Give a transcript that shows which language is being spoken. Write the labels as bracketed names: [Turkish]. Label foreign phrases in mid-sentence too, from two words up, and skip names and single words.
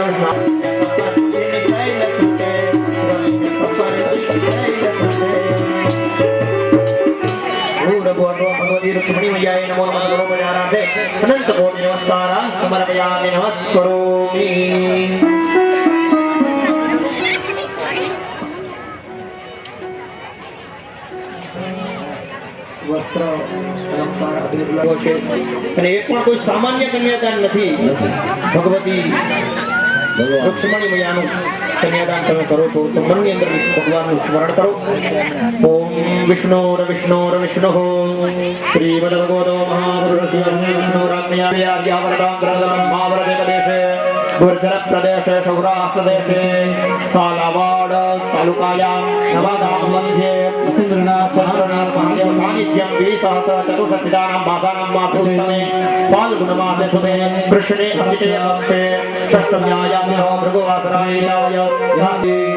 [Sanskrit] रुक्मिणी मैयाय नमो नमः नमोपचारार्थे अनंत कोटि नमस्कारान् समर्पयामि नमस्करोमि [Gujarati] વસ્ત્ર અલંકાર અભિનવ છે અને એક પણ કોઈ સામાન્ય કન્યાદાન નથી ભગવતી रुक्ष्मणी मैयाનું कन्यादान તમે કરો છો તો મનની અંદર ભગવાનનું સ્મરણ કરો [Sanskrit] ઓમ વિષ્ણોર વિષ્ણોર વિષ્ણુઃ શ્રીમદ્ભગવતો મહાપુરુષસ્ય વિષ્ણુરાજ્ઞાયાવરદાંગ્રદમ મહાવરદેશે ગુર્જર પ્રદેશે સૌરાષ્ટ્ર દેશે કાલાવાડ તાલુકાયા નવાગામ મધ્યે ચંદ્રનાથ મહાદેવ સાનિધ્યમ વિસહસ્ર ચતુષષ્ટિદાનાં ભાષાનાં માતુસ્તમે ફાલ્ગુન માસે સુદે કૃષ્ણે અસિતે અક્ષે ષષ્ઠમ્યાયામ્યો ભૃગુવાસરાય યાતિ